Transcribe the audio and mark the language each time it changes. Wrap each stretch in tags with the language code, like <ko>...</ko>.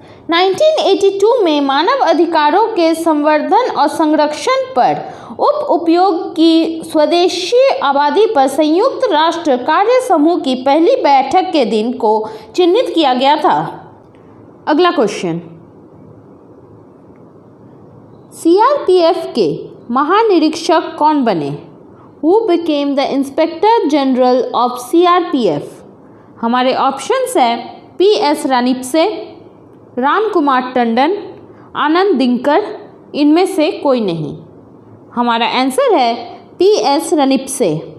<hi>1982 में मानव अधिकारों के संवर्धन और संरक्षण पर उपयोग की स्वदेशी आबादी पर संयुक्त राष्ट्र कार्य समूह की पहली बैठक के दिन को चिन्हित किया गया था। अगला क्वेश्चन, सीआरपीएफ के महानिरीक्षक कौन बने?</hi> <en>Who became the Inspector General of CRPF?</en> <hi>हमारे ऑप्शंस हैं PS रानीपसे, राम कुमार टंडन, आनंद दिनकर, इनमें से कोई नहीं। हमारा आंसर है PS रानीपसे।</hi>